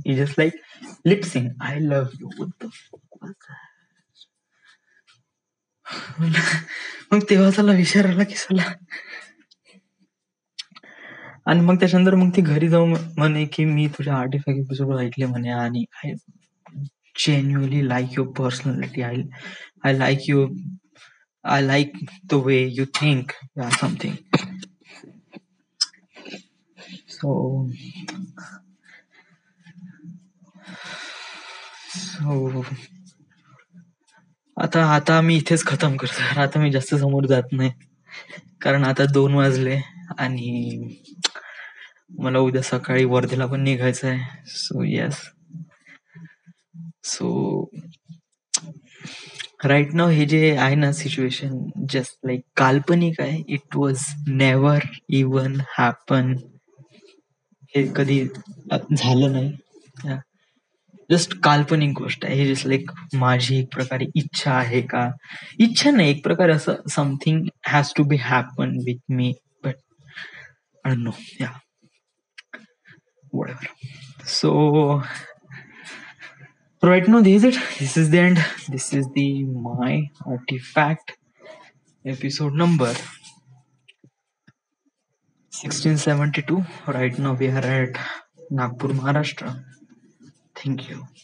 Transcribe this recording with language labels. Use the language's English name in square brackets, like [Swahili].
[English] It's just like lip sync I love you. What the fuck was that? [Marathi] मग तेव्हा त्याला विचार आला की साला. आणि मग त्याच्यानंतर मग ती घरी जाऊन म्हणे की मी तुझ्या आर्टिफॅक्ट एपिसोड ऐकले म्हणे आणि [English] I genuinely like your personality. I I like you. I like the way you think yeah something. [Marathi] सो सो आता आता मी इथेच खतम करतो. आता मी जास्त समोर जात नाही. कारण आता 2 वाजले आणि मला उद्या सकाळी वर्धेला पण निघायचं आहे. So yes. [English] so right now [Marathi] हे जे आहे ना सिच्युएशन जस्ट लाइक काल्पनिक आहे. [English] It was never even happen. [Marathi] हे कधी झालं नाही. जस्ट काल्पनिक गोष्ट आहे. हे जस्ट लाइक माझी एक प्रकारे इच्छा आहे का? इच्छा नाही, एक प्रकारे असं [English] Something has to be happen with me, but I don't know. Yeah whatever. So right now this is it. This is the end. This is the my artifact episode number 1672. Right now we are at Nagpur, Maharashtra. Thank you.